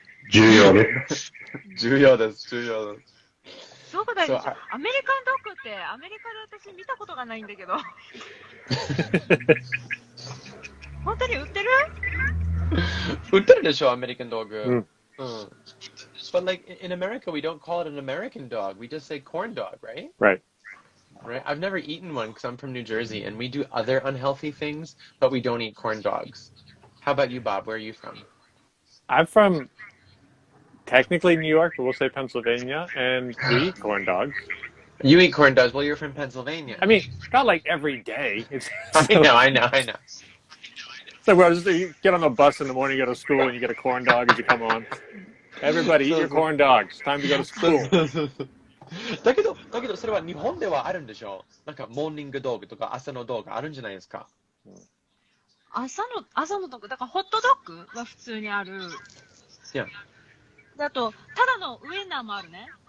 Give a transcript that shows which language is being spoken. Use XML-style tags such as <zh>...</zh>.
<ja>重要ね。重要です。そうだよ。アメリカンドッグってアメリカで私見たことがないんだけど。本当に売ってる？売ってるでしょ、アメリカンドッグ。</ja> <en>But like in America, we don't call it an American dog. We just say corn dog, right? Right. Right. I've never eaten one because I'm from New Jersey, and we do other unhealthy things, but we don't eat corn dogs. How about you, Bob? Where are you from? I'm from technically New York, but we'll say Pennsylvania, and we eat corn dogs. You eat corn dogs. Well, you're from Pennsylvania. I mean, not like every day. I know. So you get on the bus in the morning, you go to school, and you get a corn dog as you come on. Everybody eat your corn dogs. It's time to go to school.</en> <ja>だけどそれは日本ではあるんでしょ？なんかモーニングドッグとか朝のドッグあるんじゃないですか？朝のドッグ、だからホットドッグは普通にある。いや。あと、ただのウインナーもあるね。</ja>